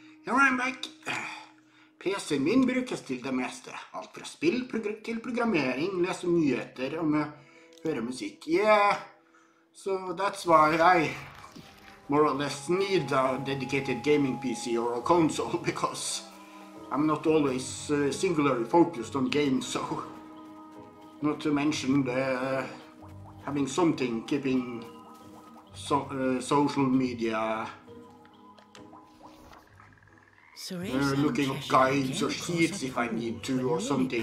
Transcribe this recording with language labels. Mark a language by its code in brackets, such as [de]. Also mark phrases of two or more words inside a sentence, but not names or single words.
[en] And I'm back. [no] PC-en min brukes til det meste. Alt fra spill til programmering, lese nyheter og høre musikk. [en] Yeah, so that's why I more or less need a dedicated gaming PC or a console, because I'm not always singularly focused on games, so not to mention having something keeping social media, looking up guides or sheets if I need to or something.